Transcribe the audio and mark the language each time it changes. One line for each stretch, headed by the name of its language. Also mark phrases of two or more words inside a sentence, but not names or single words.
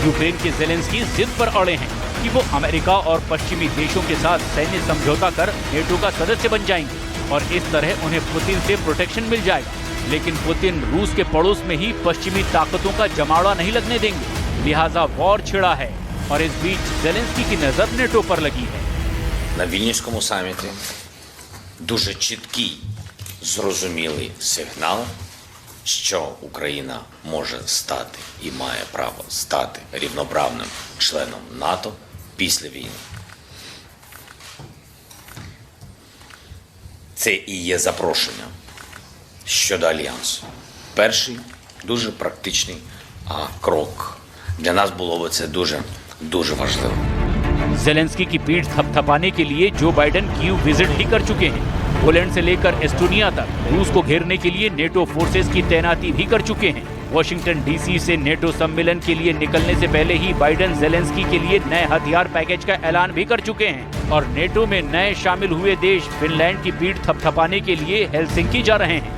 Hindi: यूक्रेन के ज़ेलेंस्की जिद पर अड़े हैं कि वो अमेरिका और पश्चिमी देशों के साथ सैन्य समझौता कर नेटो का सदस्य बन जाएंगे और इस तरह उन्हें पुतिन से प्रोटेक्शन मिल जाएगा। लेकिन पुतिन रूस के पड़ोस में ही पश्चिमी ताकतों का जमावड़ा नहीं लगने देंगे, लिहाजा वॉर छिड़ा है और इस बीच ज़ेलेंस्की की नजर नेटो पर लगी है।
Ukrainian: На Вільнюському саміті дуже чіткий, зрозумілий сигнал, що Україна може стати і має право стати рівноправним членом НАТО після війни. Це і є запрошення щодо альянсу. Перший дуже практичний крок. Для нас було б це дуже важливо.
Hindi: ज़ेलेंस्की की पीठ थपथपाने के लिए जो बाइडेन कीव विजिट ही कर चुके हैं। पोलैंड से लेकर एस्टोनिया तक रूस को घेरने के लिए नेटो फोर्सेस की तैनाती भी कर चुके हैं। वॉशिंगटन DC से नेटो सम्मेलन के लिए निकलने से पहले ही बाइडेन ज़ेलेंस्की के लिए नए हथियार पैकेज का ऐलान भी कर चुके हैं और नेटो में नए शामिल हुए देश फिनलैंड की पीठ थपथपाने के लिए हेलसिंकी जा रहे हैं।